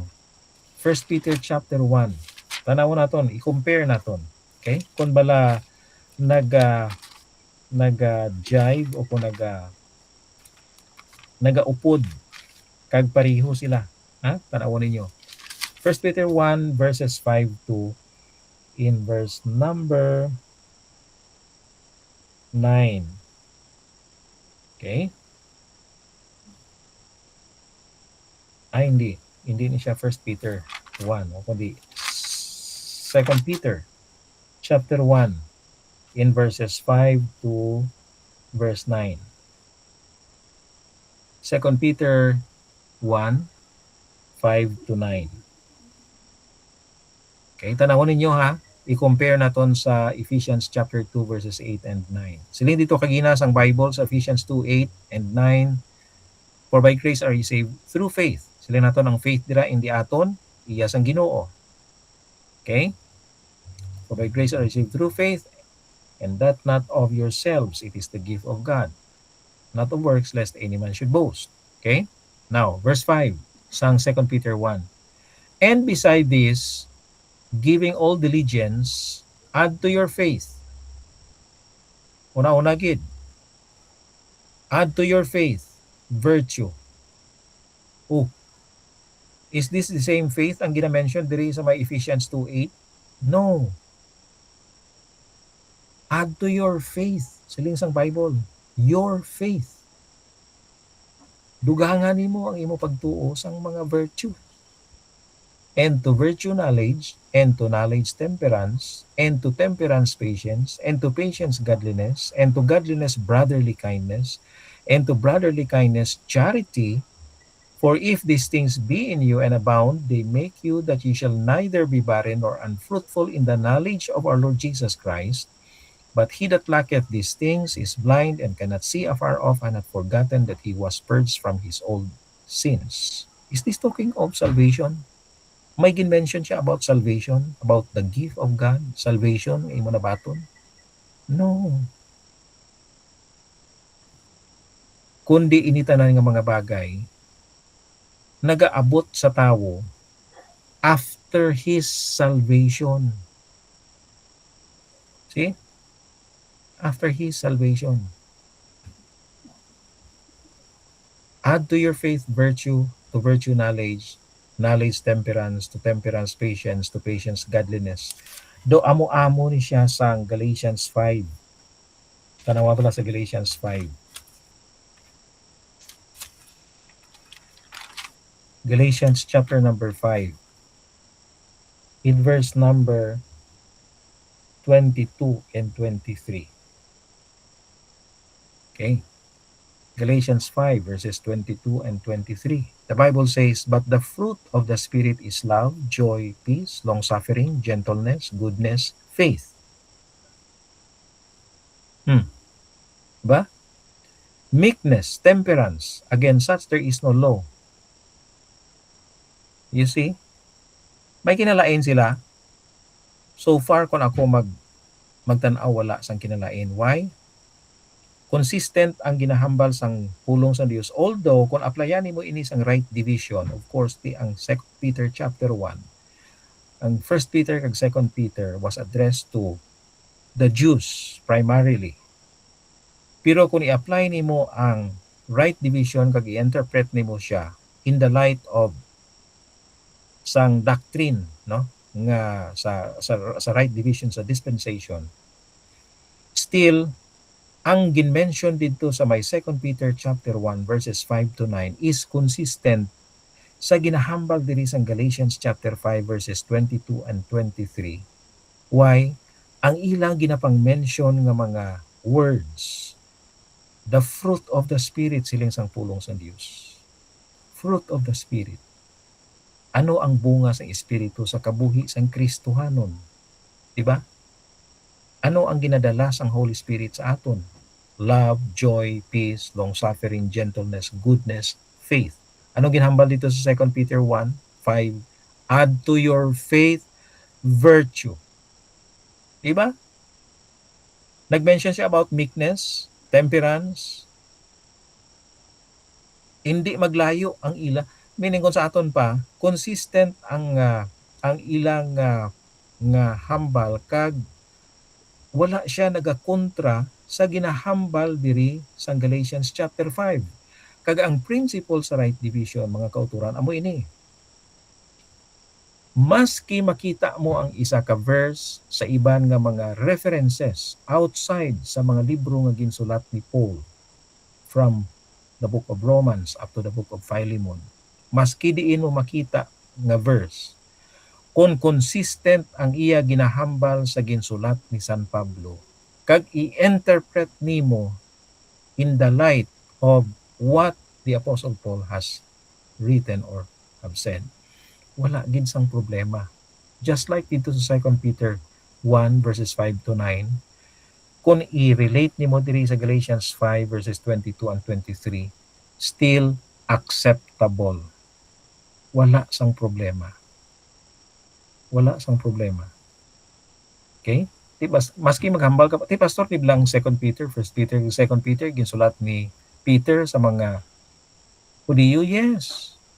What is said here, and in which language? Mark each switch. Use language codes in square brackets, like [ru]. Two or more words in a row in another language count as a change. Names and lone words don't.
[hil] 1 Peter chapter 1, tanawon naton, i-compare naton. Okay? Kung bala nag-jive o kung nagaupod kag pareho sila. Ha? Tanawon ninyo. [en] 1 Peter 1 verses 5 to in verse number 9. [hil] Okay? Hindi. Hindi ni siya 1 Peter 1. O kundi 2 Peter [en] chapter 1 in verses 5 to verse 9. [hil] 2 Peter 1, 5 to 9. Okay, tanawon ninyo ha. I-compare naton sa Ephesians [en] chapter 2 verses 8 and 9. [hil] Sila dito kaginas ang Bible sa Ephesians 2, 8 and 9. [en] For by grace are you saved through faith. [hil] Sila naton ang faith dira hindi aton, iya sang Ginoo. Okay? [en] For by grace are you saved through faith, and that not of yourselves, it is the gift of God, not of works, lest any man should boast. Okay? Now, verse 5, sang 2 Peter 1. And beside this, giving all diligence, add to your faith. [hil] Una-una gid. [en] Add to your faith, virtue. Oh, is this the same faith [hil] ang gina-mention diri sa may [en] Ephesians 2:8? No. Add to your faith. [hil] Siling sang Bible, [en] your faith. [hil] Dugangan nimo ang imo pagtuo sang mga virtue. [en] And to virtue knowledge, and to knowledge temperance, and to temperance patience, and to patience godliness, and to godliness brotherly kindness, and to brotherly kindness charity. For if these things be in you and abound, they make you that ye shall neither be barren nor unfruitful in the knowledge of our Lord Jesus Christ. But he that lacketh these things is blind and cannot see afar off, and hath forgotten that he was purged from his old sins. Is this talking of salvation? [hil] May gin-mention siya [en] about salvation, about the gift of God, salvation, [hil] imo na baton? No. Kundi initanan nga mga bagay, nagaabot sa tawo [en] after his salvation. See? After his salvation. Add to your faith virtue, to virtue knowledge, knowledge temperance, to temperance patience, to patience godliness. [hil] Do amo-amo ni siya sa Galatians 5. Tanawa pala sa Galatians 5. [en] Galatians chapter number 5. In verse number 22 and 23. Okay. Galatians 5 verses 22 and 23. The Bible says, but the fruit of the Spirit is love, joy, peace, long-suffering, gentleness, goodness, faith. [hil] Ba? [en] Meekness, temperance. Against such there is no law. You see? [hil] May kinalain sila. So far, kung ako magtanaw, wala sang kinalain. [en] Why? [hil] Consistent ang ginahambal sang pulong sa Dios. [en] Although [hil] kung applyan nimo ini sang [en] right division, of course ang 2 Peter chapter 1, ang 1 Peter kag 2 Peter was addressed to the Jews primarily. [hil] Pero kung i-apply nimo ang [en] right division [hil] kag i-interpret nimo siya [en] in the light of [hil] sang doctrine, no, nga sa [en] right division [hil] sa dispensation, Still, ang ginmention dito sa may 2 Peter [en] chapter 1 verses 5 to 9 is consistent [hil] sa ginahambal diri sa Galatians [en] chapter 5 verses 22 and 23. Why? [hil] Ang ilang ginapang-mention nga mga words, [en] the fruit of the Spirit [hil] siling sang pulong sa Dios. [en] Fruit of the Spirit. [hil] Ano ang bunga sa Espiritu sa kabuhi sang Kristohanon? Diba? Ano ang ginadala sang Holy Spirit sa aton? [en] Love, joy, peace, long-suffering, gentleness, goodness, faith. [hil] Ano ginhambal dito sa 2 Peter 1:5? [en] Add to your faith virtue. [hil] Diba? Nag-mention siya [en] about meekness, temperance. [hil] Hindi maglayo ang ila. [en] Meaning kung [hil] sa aton pa, consistent ang ilang nga hambal kag wala siya nagakontra sa ginahambal diri sa Galatians chapter 5. Kag ang principle sa [en] right division, [hil] mga kauturan, amo ini. Maski makita mo ang isa ka verse sa iban nga mga references outside sa mga libro nga ginsulat ni Paul [en] from the book of Romans up to the book of Philemon, [hil] maski diin mo makita nga verse, kung consistent ang iya ginahambal sa ginsulat ni San Pablo, kag i-interpret nimo [en] in the light of what the Apostle Paul has written or have said, [hil] wala gid sang problema. [en] Just like [hil] dito sa 2 Peter 1 [en] verses 5 to 9, [hil] kung i-relate nimo diri sa Galatians 5 [en] verses 22 and 23, still acceptable. [hil] Wala sang problema. Wala sang problema. Okay? Diba, maski maghambal ka pa, pastor, di lang 2 Peter, 1 Peter, 2 Peter, ginsulat ni Peter sa mga Hudiyo, yes.